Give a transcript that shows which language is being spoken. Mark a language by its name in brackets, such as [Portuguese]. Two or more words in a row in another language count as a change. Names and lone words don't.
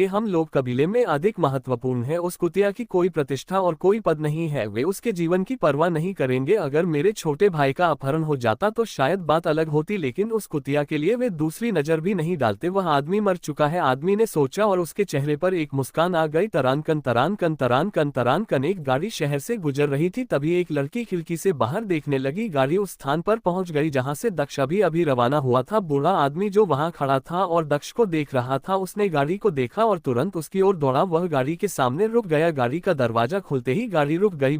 [Hindi] हम लोग कबीले में अधिक महत्वपूर्ण है, उस कुतिया की कोई प्रतिष्ठा और कोई पद नहीं है, वे उसके जीवन की परवाह नहीं करेंगे। अगर मेरे छोटे भाई का अपहरण हो जाता तो शायद बात अलग होती, लेकिन उस कुतिया के लिए वे दूसरी नजर भी नहीं डालते। वह आदमी मर चुका है, आदमी ने सोचा और उसके चेहरे पर एक मुस्कान आ गई। तरान कन तरान कन तरान कन तरान कन। एक गाड़ी शहर से गुजर रही थी, तभी एक लड़की खिड़की से बाहर देखने लगी। गाड़ी उस स्थान पर पहुंच गई जहां से दक्ष अभी रवाना हुआ था। बूढ़ा आदमी जो वहां खड़ा था और दक्ष को देख रहा था, उसने गाड़ी को देखा और तुरंत उसकी ओर दौड़ा। वह गाड़ी के सामने रुक गया। गाड़ी का दरवाजा खुलते ही गाड़ी रुक गई।